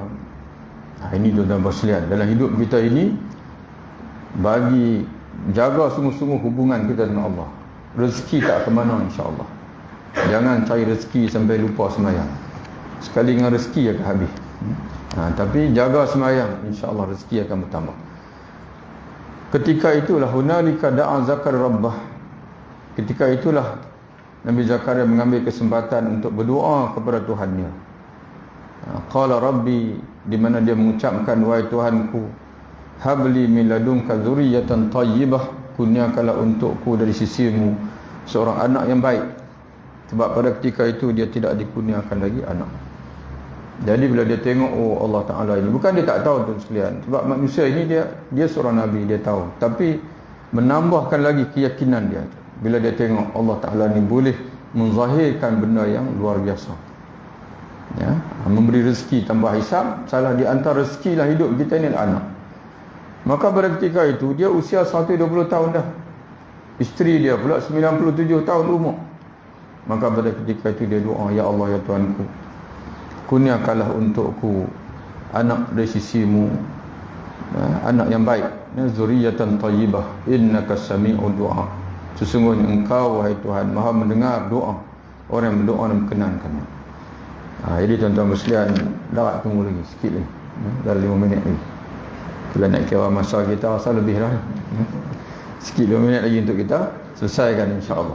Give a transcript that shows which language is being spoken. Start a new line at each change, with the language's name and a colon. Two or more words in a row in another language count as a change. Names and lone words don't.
Malay: Ini tuan-tuan sekalian, dalam hidup kita ini, bagi jaga sungguh-sungguh hubungan kita dengan Allah. Rezeki tak ke mana, insya-Allah. Jangan cari rezeki sampai lupa sembahyang. Sekali dengan rezeki akan habis. Tapi jaga sembahyang, insya-Allah rezeki akan bertambah. Ketika itulah
Arabic: هنالك دعا زكريا ربه.
Malay: Ketika itulah Nabi Zakaria mengambil kesempatan untuk berdoa kepada Tuhannya.
Arabic: قال رب,
Malay: di mana dia mengucapkan, wahai Tuhanku,
Arabic: هب لي من لدنك ذرية طيبة,
Malay: kurniakanlah untukku dari sisimu seorang anak yang baik. Sebab pada ketika itu dia tidak dikurniakan lagi anak. Jadi bila dia tengok, oh Allah Ta'ala ini, bukan dia tak tahu tuan sekalian, sebab manusia ini dia seorang Nabi, dia tahu. Tapi menambahkan lagi keyakinan dia. Bila dia tengok Allah Ta'ala ini boleh menzahirkan benda yang luar biasa. Ya, memberi rezeki tanpa hisab. Salah di antara rezeki lah hidup kita ni anak. Maka pada ketika itu dia usia 120 tahun dah. Isteri dia pula 97 tahun umur. Maka pada ketika itu dia doa, ya Allah ya Tuhanku, kurniakanlah untukku anak dari sisimu, anak yang baik,
Arabic: ذرية طيبة, إنك سميع الدعاء.
Malay: Sesungguhnya engkau wahai Tuhan Maha mendengar doa orang yang berdoa dan menkenankannya. Jadi tuan-tuan sekalian, dah tunggu lagi sikit lagi, dalam 5 minit lagi. Kalau nak kira masa kita rasa lebih lah. Sikit 5 minit lagi untuk kita selesaikan insya-Allah.